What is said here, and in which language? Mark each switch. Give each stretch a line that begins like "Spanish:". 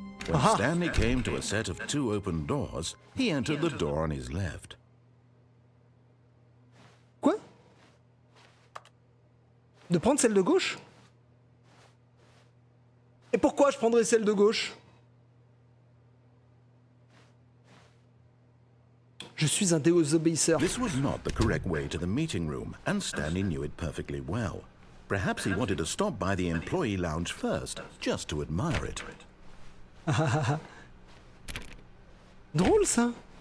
English: When Stanley came to a set of 2 open doors, he entered the door on his left.
French: Quoi? De prendre celle de gauche? Et pourquoi je prendrais celle de gauche? Je suis un désobéisseur.
English: This was not the correct way to the meeting room, and Stanley knew it perfectly well. Perhaps he wanted to stop by the employee lounge first, just to admire it.
French: Drôle ça.